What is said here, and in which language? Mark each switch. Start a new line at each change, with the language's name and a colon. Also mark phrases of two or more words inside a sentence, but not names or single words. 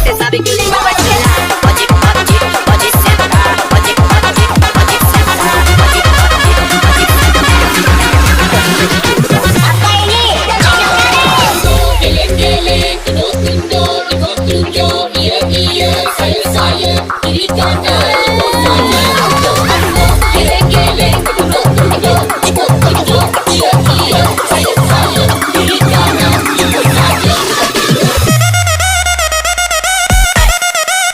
Portuguese: biquíni pra bailar. Pode, pode, pode sentar. Pode, pode, pode sentar. Pode, pode, pode sentar.
Indonesian: Apa ini? Geleng-geleng, tunduk-tunduk, ikut-tunjuk, iya-iya, saya, kiri kanan, ikut saya, untuk anda. Geleng-geleng, tunduk-tunduk, ikut-tunjuk, iya-iya, saya, kiri kanan, ikut saya.